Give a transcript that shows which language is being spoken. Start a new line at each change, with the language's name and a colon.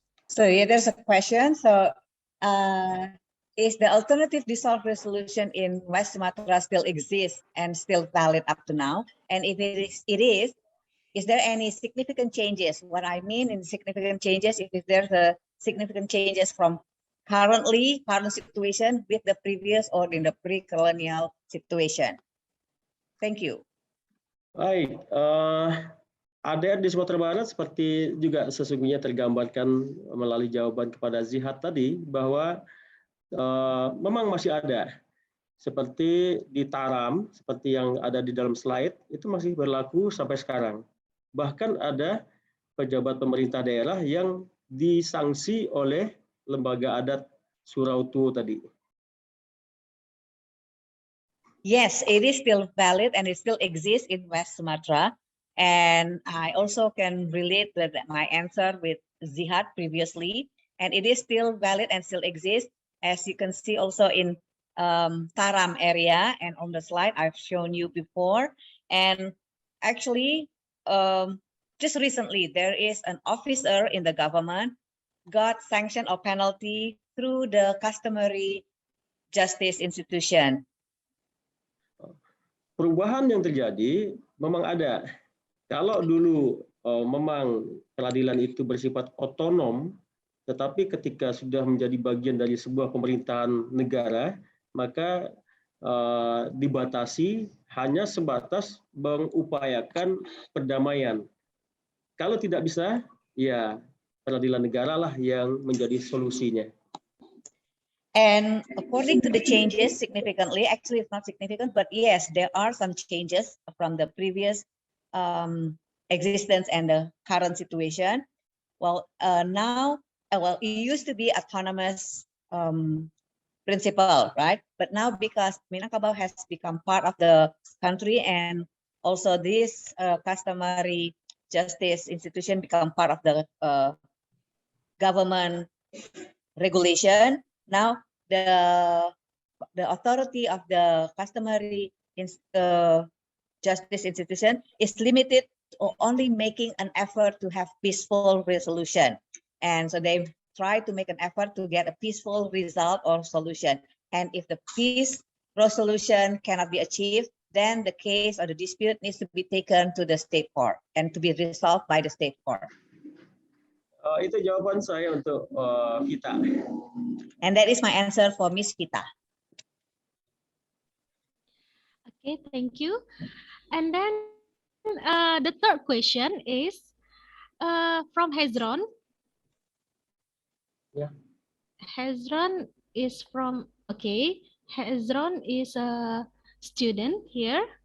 English: So yeah, there's a question. So is the alternative dissolved resolution in West Sumatra still exists and still valid up to now? And if it is there any significant changes? What I mean in significant changes, if there's a significant changes from current situation with the previous or in the pre-colonial situation. Thank you.
Indonesian: Baik, ADR di Sumatera Barat seperti juga sesungguhnya tergambarkan melalui jawaban kepada Zihad tadi, bahwa memang masih ada. Seperti di Taram, seperti yang ada di dalam slide, itu masih berlaku sampai sekarang. Bahkan ada pejabat pemerintah daerah yang disanksi oleh lembaga adat Surautu tadi.
English: Yes, it is still valid and it still exists in West Sumatra. And I also can relate with my answer with Zihad previously. And it is still valid and still exists, as you can see also in Taram area and on the slide I've shown you before. And actually, just recently, there is an officer in the government got sanction or penalty through the customary justice institution.
Indonesian: Perubahan yang terjadi memang ada. Kalau dulu memang peradilan itu bersifat otonom, tetapi ketika sudah menjadi bagian dari sebuah pemerintahan negara, maka dibatasi hanya sebatas mengupayakan perdamaian. Kalau tidak bisa, ya peradilan negara lah yang menjadi solusinya.
English: And according to the changes significantly, actually it's not significant, but yes, there are some changes from the previous existence and the current situation. Well, now, well, it used to be autonomous principle, right? But now because Minangkabau has become part of the country and also this customary justice institution become part of the government regulation. Now the authority of the customary justice institution is limited to only making an effort to have peaceful resolution. And so they try to make an effort to get a peaceful result or solution. And if the peace resolution cannot be achieved, then the case or the dispute needs to be taken to the state court and to be resolved by the state court.
Indonesian: Itu jawaban saya untuk Vita.
English: And that is my answer for Miss Vita. Okay, thank you. And then the third question is from Hezron. Yeah. Hezron is from, okay, Hezron is a student here.